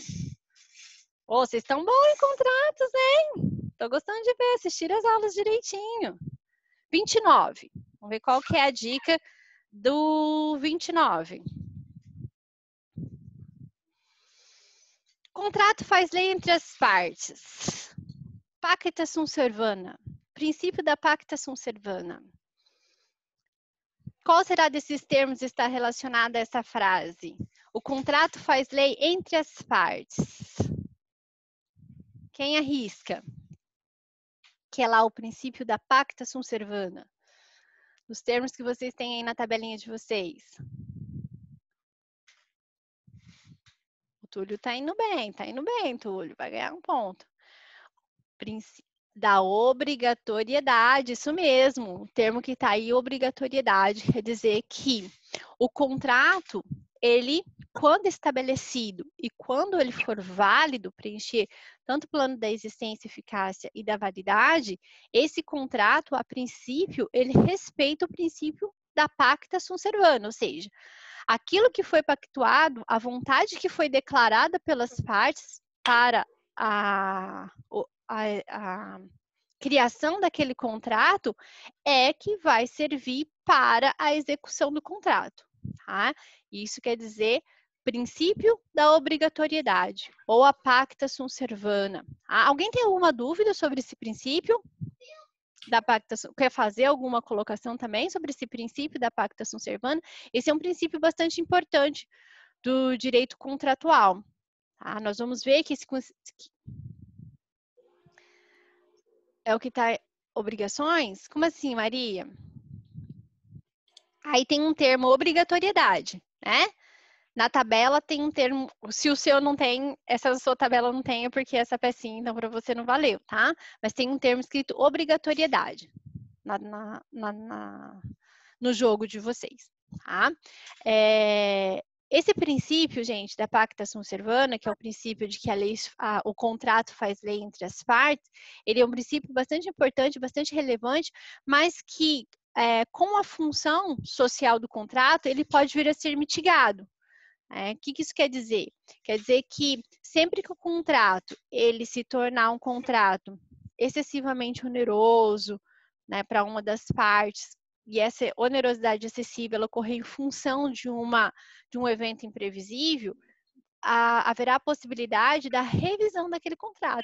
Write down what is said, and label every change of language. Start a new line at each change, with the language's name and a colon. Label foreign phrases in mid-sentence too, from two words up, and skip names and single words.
Portuguese: Oh, vocês estão bons em contratos, hein? Tô gostando de ver, assistir as aulas direitinho. 29. Vamos ver qual que é a dica do 29. Contrato faz lei entre as partes.
Latin: Pacta sunt servanda.
Portuguese: Princípio da
Latin: pacta sunt servanda.
Portuguese: Qual será desses termos está relacionado a essa frase? O contrato faz lei entre as partes. Quem arrisca? Que é lá o princípio da
Latin: pacta sunt servanda.
Portuguese: Os termos que vocês têm aí na tabelinha de vocês. O Túlio tá indo bem, Túlio. Vai ganhar um ponto. Da obrigatoriedade, isso mesmo. O termo que tá aí, obrigatoriedade, quer dizer que o contrato, ele, quando estabelecido e quando ele for válido, preencher tanto o plano da existência, eficácia e da validade, esse contrato, a princípio, ele respeita o princípio da
Latin: pacta sunt servanda,
Portuguese: ou seja, aquilo que foi pactuado, a vontade que foi declarada pelas partes para a criação daquele contrato é que vai servir para a execução do contrato, tá? Isso quer dizer princípio da obrigatoriedade ou a
Latin: pacta sunt servanda.
Portuguese: Alguém tem alguma dúvida sobre esse princípio da pacta? Quer fazer alguma colocação também sobre esse princípio da
Latin: pacta sunt servanda?
Portuguese: Esse é um princípio bastante importante do direito contratual. Tá? Nós vamos ver que esse é o que está obrigações? Como assim, Maria? Aí tem um termo obrigatoriedade, né? Na tabela tem um termo, se o seu não tem, essa sua tabela não tem, é porque essa pecinha, então, para você não valeu, tá? Mas tem um termo escrito obrigatoriedade no jogo de vocês, tá? Esse princípio, gente, da
Latin: pacta sunt servanda,
Portuguese: que é o princípio de que o contrato faz lei entre as partes, ele é um princípio bastante importante, bastante relevante, mas que, com a função social do contrato, ele pode vir a ser mitigado. O que isso quer dizer? Quer dizer que sempre que o contrato ele se tornar um contrato excessivamente oneroso, né, para uma das partes, e essa onerosidade excessiva ela ocorrer em função de um evento imprevisível, haverá a possibilidade da revisão daquele contrato.